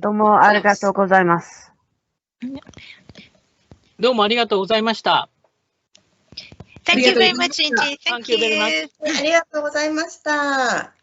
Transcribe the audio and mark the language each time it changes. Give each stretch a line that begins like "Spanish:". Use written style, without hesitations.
Japanese: どうもありがとうございます。どうもありがとうございました。
English: Thank you very much, Inji. Thank you.
Japanese: ありがとうございました。